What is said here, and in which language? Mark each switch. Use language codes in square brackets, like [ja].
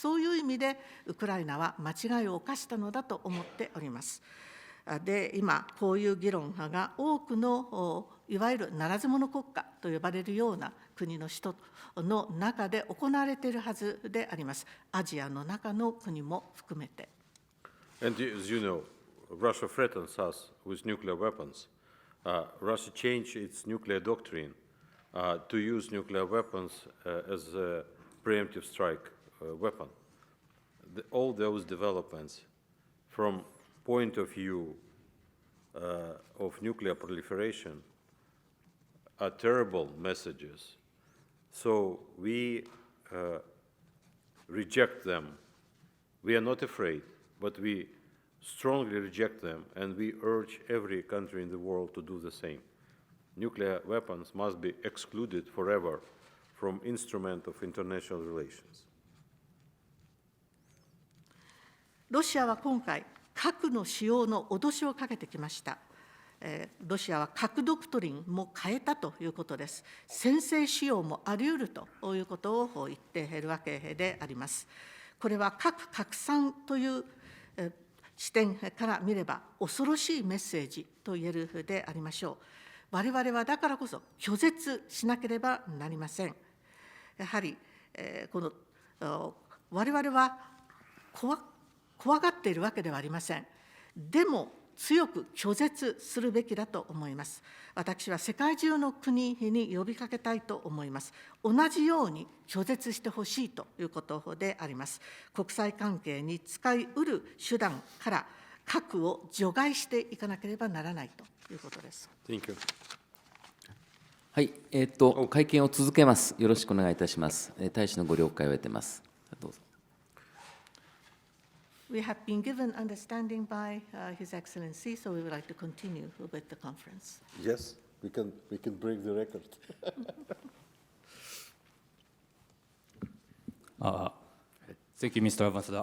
[ja] そういう意味でウクライナは間違いを犯したのだと思っております。で、今こういう議論が多くのいわゆるならず者国家と呼ばれるような国の人の中で行われているはずであります。アジアの中の国も含めて。 [en] And as you know, Russia threatens us with nuclear weapons. Russia changed its nuclear doctrine to use nuclear weapons as a preemptive strike weapon. All those developments from point of view of nuclear proliferation are terrible messages. So we reject them. We are not afraid, but we strongly reject them, and we urge every country in the world to do the same. Nuclear weapons must be excluded forever from instrument of international relations. [ja] ロシアは今回、核の使用の脅しをかけてきました。ロシアは核ドクトリンも変えたということです。先制使用もあり得るということを言っているわけであります。これは核拡散という視点から見れば恐ろしいメッセージと言えるでありましょう。我々はだからこそ拒絶しなければなりません。やはりこの我々は怖がっているわけではありません。でも強く拒絶するべきだと思います。私は世界中の国に呼びかけたいと思います。同じように拒絶してほしいということであります。国際関係に使い得る手段から核を除外していかなければならないということです。 [en] Thank you. [ja] はい、会見を続けます。よろしくお願いいたします。大使のご了解を得てます。どうぞ。 [en] We have been given understanding by His Excellency, so we would like to continue with the conference. Yes, we can break the record. Thank you, Mr. Ambassador.